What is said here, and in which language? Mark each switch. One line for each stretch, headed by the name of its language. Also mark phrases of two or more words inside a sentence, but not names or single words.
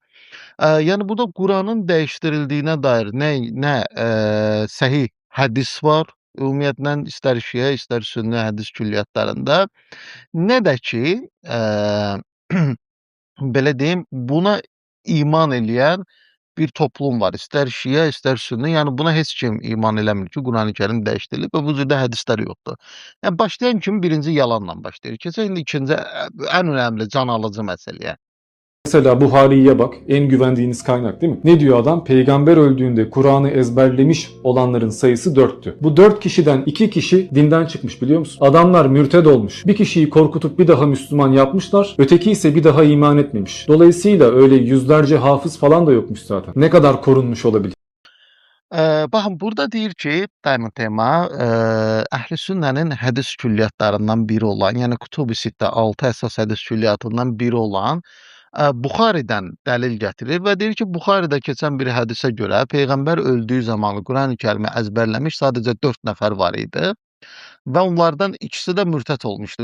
Azerbaijani: Yəni, burada Quranın dəyişdirildiyinə dair nə səhih hədis var, ümumiyyətlə istər Şiə, istər Sünni hədis külliyyatlarında, nə də ki, belə deyim, buna iman eləyən bir toplum var. İstər Şiə, istər Sünni, yəni buna heç kim iman eləmir ki, Qurani-Kərim dəyişdirilib və bu cürdə hədislər yoxdur. Yəni, başlayan kimi birinci yalanla başlayır. Keçək indi ikinci, ən önəmli, can alıcı məsələyə.
Turkish: Mesela Buhari'ye bak, en güvendiğiniz kaynak değil mi? Ne diyor adam? Peygamber öldüğünde Kur'an'ı ezberlemiş olanların sayısı 4'tü. Bu 4 kişiden 2 kişi dinden çıkmış, biliyor musun? Adamlar mürted olmuş. Bir kişiyi korkutup bir daha Müslüman yapmışlar. Öteki ise bir daha iman etmemiş. Dolayısıyla öyle yüzlerce hafız falan da yokmuş zaten. Ne kadar korunmuş olabilir?
Azerbaijani: Baxın, burada deyir ki, Diamond tema, Əhl-i Sünnənin hədis külliyyatlarından biri olan, yəni Kutub-i Sittə 6 əsas hədis külliyyatından biri olan Buxaridən dəlil gətirir və deyir ki, Buxaridə keçən bir hədisə görə Peyğəmbər öldüyü zamanı Qurani-Kərimi əzbərləmiş sadəcə 4 nəfər var idi və onlardan ikisi də mürtəd olmuşdu.